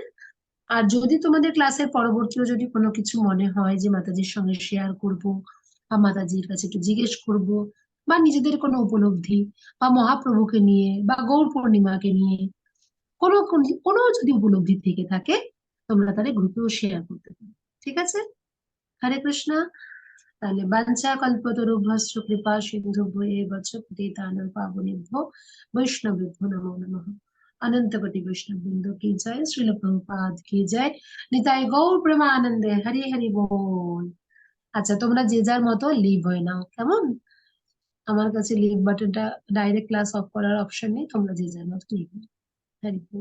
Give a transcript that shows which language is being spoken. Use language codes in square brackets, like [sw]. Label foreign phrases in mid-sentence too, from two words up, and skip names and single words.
[bn] আর যদি তোমাদের ক্লাসের পরবর্তীও যদি কোনো কিছু মনে হয় যে মাতাজির সঙ্গে শেয়ার করব, বা মাতাজির কাছে একটু জিজ্ঞেস করব, বা নিজেদের কোনো উপলব্ধি বা মহাপ্রভুকে নিয়ে বা গৌর পূর্ণিমাকে নিয়ে কোনো কোনো যদি উপলব্ধি থেকে থাকে, তোমরা তাহলে গ্রুপেও শেয়ার করতে পারো, ঠিক আছে? হরে কৃষ্ণ। [sa] তাহলে বাঞ্ছা কল্পতরুভ্যশ্চ কৃপা সিন্ধুভ্য এব চ পতিতানাং পাবনেভ্যো বৈষ্ণবেভ্যো নমো নমঃ। [hi] अनंत कोटि वैष्णव वृंद की जय, श्रील प्रभुपाद की जय, [bn] নিতাই গৌর প্রেমানন্দে, হরি হরি বল। আচ্ছা, তোমরা যে যার মতো লিভ হয়ে নাও, কেমন? আমার কাছে লিভ বাটনটা, [en] direct class off [bn] করার অপশন নেই, তোমরা যে যার মতো লিভ। হরি বল।